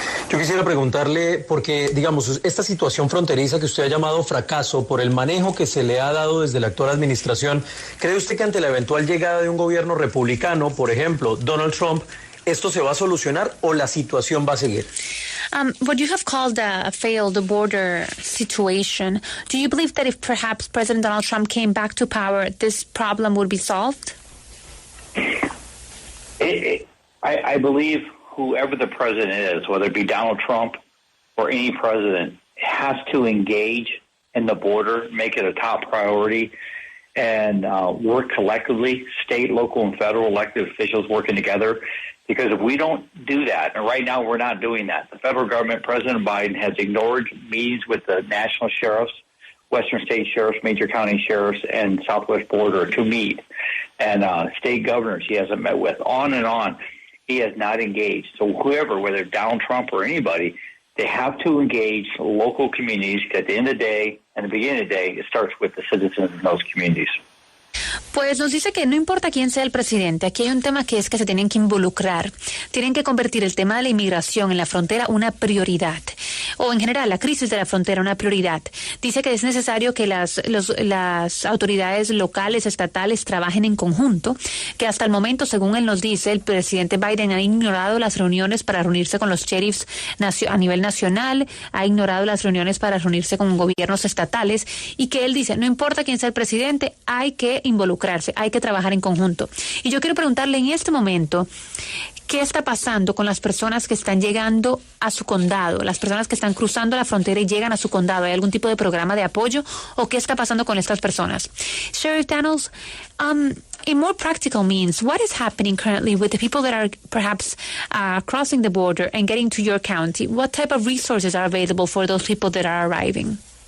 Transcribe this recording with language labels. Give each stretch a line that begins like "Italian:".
Spanish: Yo quisiera preguntarle, porque, digamos, esta situación fronteriza que usted ha llamado fracaso por el manejo que se le ha dado desde la actual administración, ¿cree usted que ante la eventual llegada de un gobierno republicano, por ejemplo, Donald Trump, esto se va a solucionar o la situación va a seguir?
English: What you have called a failed border situation, do you believe that if perhaps President Donald Trump came back to power, this problem would be solved? I believe whoever the president is, whether it be Donald Trump or any president, has to engage in the border, make it a top priority, and work collectively, state, local, and federal elected officials working together. Because if we don't do that, and right now we're not doing that, the federal government, President Biden, has ignored meetings with the national sheriffs, western state sheriffs, major county sheriffs, and southwest border to meet, and state governors he hasn't met with, on and on. He has not engaged. So whoever, whether Donald Trump or anybody, they have to engage local communities. At the end of the day, and the beginning of the day, it starts with the citizens in those communities.
Spanish: Pues nos dice que no importa quién sea el presidente, aquí hay un tema que es que se tienen que involucrar, tienen que convertir el tema de la inmigración en la frontera una prioridad, o en general la crisis de la frontera una prioridad. Dice que es necesario que las autoridades locales, estatales trabajen en conjunto, que hasta el momento, según él nos dice, el presidente Biden ha ignorado las reuniones para reunirse con los sheriffs a nivel nacional, ha ignorado las reuniones para reunirse con gobiernos estatales, y que él dice, no importa quién sea el presidente, hay que involucrarse, hay que trabajar en conjunto. Y yo quiero preguntarle en este momento, ¿qué está pasando con las personas que están llegando a su condado, las personas que están cruzando la frontera y llegan a su condado? ¿Hay algún tipo de programa de apoyo o qué está pasando con estas personas?
English: Sheriff Dannels, in more practical means, what is happening currently with the people that are perhaps crossing the border and getting to your county? What type of resources are available for those people that are arriving?